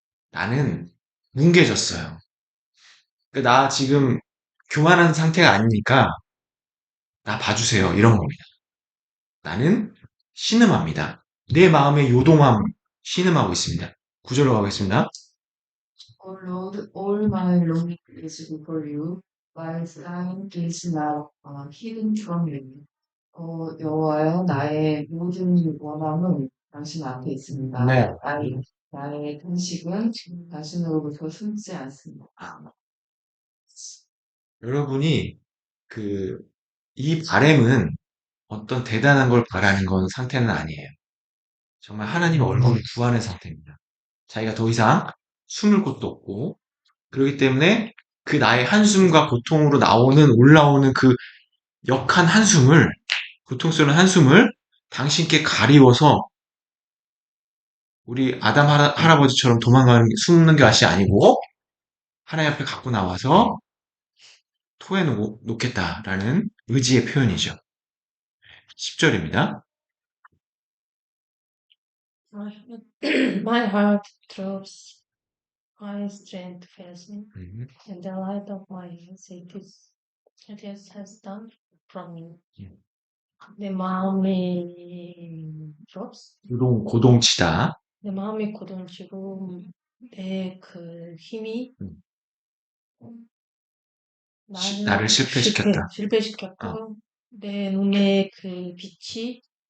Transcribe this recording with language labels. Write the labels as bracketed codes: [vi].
[ko] 나는 뭉개졌어요. 그러니까 나 지금 교만한 상태가 아니니까 나 봐주세요. 이런 겁니다. 나는 신음합니다. 내 마음의 요동함 신음하고 있습니다. 구절로 가겠습니다. [en] O Lord, all my longing is before you. My sighing is not hidden from you. [ko] 여호와여, 나의 모든 원함은 당신 앞에 있습니다. 네. 나의 탄식은 당신으로부터 숨지 않습니다. 여러분이 이 바램은 어떤 대단한 걸 바라는 건 상태는 아니에요. 정말 하나님의 얼굴을 구하는 상태입니다. 자기가 더 이상 숨을 곳도 없고, 그렇기 때문에 그 나의 한숨과 고통으로 올라오는 그 역한 한숨을, 고통스러운 한숨을 당신께 가리워서 우리 아담 할아버지처럼 숨는 것이 아니고 하나님 앞에 갖고 나와서 토해 놓겠다라는 의지의 표현이죠. 10절입니다. [en] My heart throbs, my strength fails me, and the light of my eyes it has done from me. [ko] 내 마음이 throbs, 고동치다. 내 마음이 고동치고 내 그 힘이 나를 실패시켰다. 실패시켰고 내 눈에 그 빛이